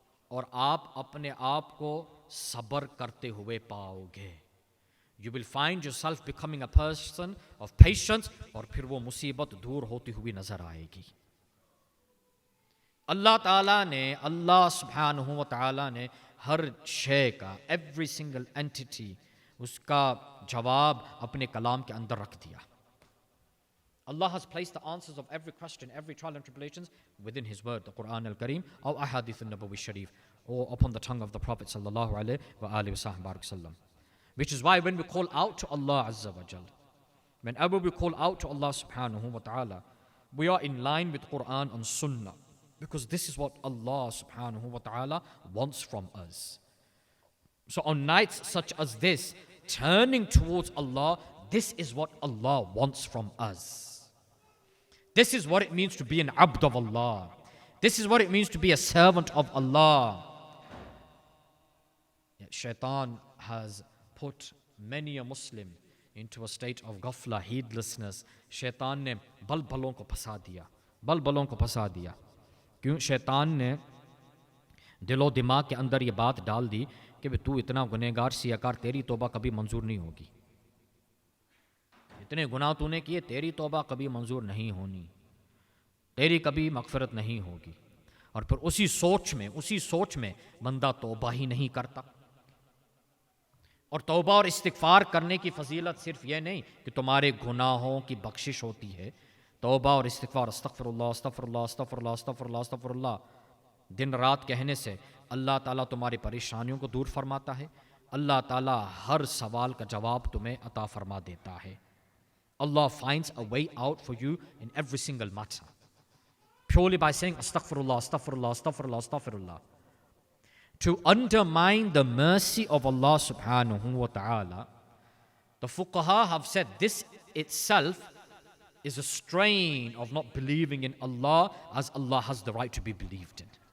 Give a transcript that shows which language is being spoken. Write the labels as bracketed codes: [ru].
[hi] और आप अपने आप को सब्र करते हुए पाओगे. [en] You will find yourself becoming a person of patience [hi] और फिर वो मुसीबत दूर होती हुई नजर आएगी. Allah subhanahu wa ta'ala ने हर शय का, [en] every single entity, [hi] उसका जवाब अपने कलाम के अंदर रख दिया. [en] Allah has placed the answers of every question, every trial and tribulations within His word, the Quran al-Kareem, or Ahadith al-Nabawi Sharif, or upon the tongue of the Prophet sallallahu alaihi wasallam. Which is why when we call out to Allah azza wa jal, whenever we call out to Allah subhanahu wa ta'ala, we are in line with Quran and Sunnah. Because this is what Allah subhanahu wa ta'ala wants from us. So on nights such as this, turning towards Allah, this is what Allah wants from us. This is what it means to be an abd of Allah. This is what it means to be a servant of Allah. Yet Shaitan has put many a Muslim into a state of ghafla, heedlessness. [hi] Shaitan ne balbalon ko phasa diya. Balbalon ko phasa diya. क्यों? शैतान ने दिलो दिमाग के अंदर ये बात डाल दी कि तू इतना गुनहगार सियाकार, तेरी तौबा कभी मंजूर नहीं होगी. इतने गुनाह तूने किए, तेरी तौबा कभी मंजूर नहीं होनी, तेरी कभी मगफिरत नहीं होगी. और फिर उसी सोच में बंदा तौबा ही नहीं करता. और तौबा और इस्तिगफार करने की फजीलत सिर्फ ये नहीं कि तुम्हारे गुनाहों की बख्शिश होती है. तौबा और इस्तिगफार, अस्तगफिरुल्लाह अस्तगफिरुल्लाह अस्तगफिरुल्लाह अस्तगफिरुल्लाह अस्तगफिरुल्लाह, दिन रात कहने से अल्लाह ताला तुम्हारी परेशानियों को दूर फरमाता है. अल्लाह ताला हर सवाल का जवाब तुम्हें अता फरमा देता है. [en] Allah finds a way out for you in every single matter. Purely by saying astaghfirullah, astaghfirullah, astaghfirullah, astaghfirullah. To undermine the mercy of Allah subhanahu wa ta'ala, the fuqaha have said this itself is a strain of not believing in Allah as Allah has the right to be believed in.